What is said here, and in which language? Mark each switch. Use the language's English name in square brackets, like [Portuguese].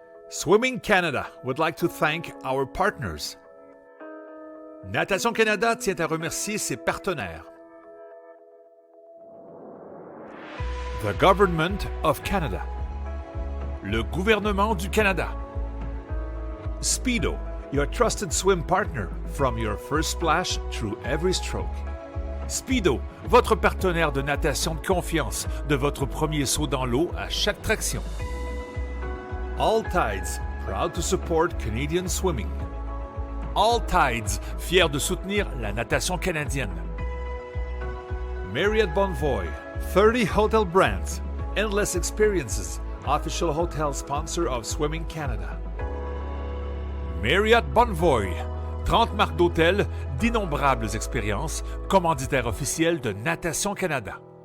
[English] Swimming Canada would like to thank our partners. [French] Natation Canada tient à remercier ses partenaires. [English] The Government of Canada. [French] Le gouvernement du Canada. [English] Speedo, your trusted swim partner from your first splash through every stroke. [French] Speedo, votre partenaire de natation de confiance, de votre premier saut dans l'eau à chaque traction. [English] All Tides, proud to support Canadian swimming. [French] All Tides, fier de soutenir la natation canadienne. [English] Marriott Bonvoy, 30 hotel brands, endless experiences, official hotel sponsor of Swimming Canada. [French] Marriott Bonvoy, 30 marques d'hôtels, d'innombrables expériences, commanditaire officiel de Natation Canada.